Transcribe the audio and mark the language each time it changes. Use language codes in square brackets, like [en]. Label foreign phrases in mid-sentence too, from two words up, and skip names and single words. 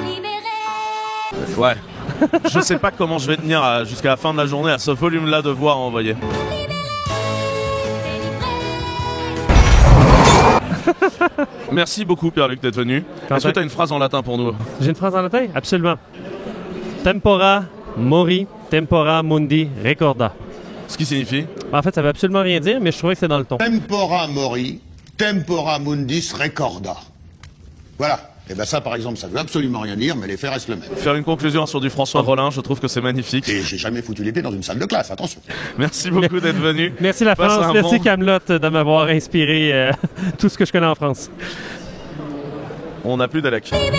[fr] Ouais. Je sais pas comment je vais tenir jusqu'à la fin de la journée à ce volume-là de voix à envoyer. Merci beaucoup Pierre-Luc d'être venu. Est-ce que tu as une phrase en latin pour nous? J'ai une phrase en latin? Absolument. [la] Tempora mori, tempora mundi recorda. [fr] Ce qui signifie? En fait, ça veut absolument rien dire, mais je trouvais que c'est dans le ton. [la] Tempora mori, tempora mundis recorda. [fr] Voilà. Et ben ça, par exemple, ça veut absolument rien dire, mais les faits restent le même. Faire une conclusion sur du François Rollin, je trouve que c'est magnifique. Et j'ai jamais foutu les pieds dans une salle de classe, attention. Merci beaucoup d'être venu. Merci la France, merci Kaamelott de m'avoir inspiré tout ce que je connais en France. On n'a plus d'Alec.